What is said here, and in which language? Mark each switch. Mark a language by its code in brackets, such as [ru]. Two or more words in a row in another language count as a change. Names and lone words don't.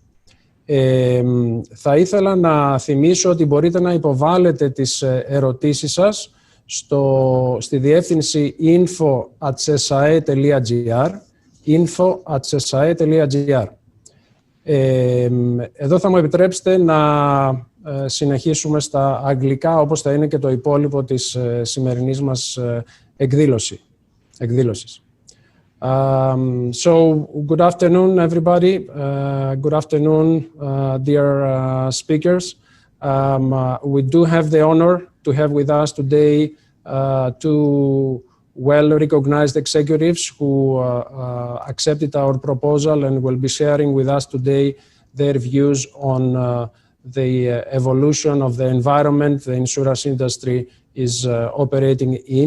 [el] Θα ήθελα να θυμίσω ότι μπορείτε να υποβάλλετε τις ερωτήσεις σας στη διεύθυνση info@sesae.gr info@sesae.gr. Εδώ θα μου επιτρέψετε να συνεχίσουμε στα αγγλικά, όπως θα είναι και το υπόλοιπο της σημερινής μας εκδήλωσης. [en] So, good afternoon, everybody. Good afternoon, dear speakers. We do have the honor to have with us today two well-recognized executives who accepted our proposal and will be sharing with us today their views on the evolution of the environment the insurance industry is operating in.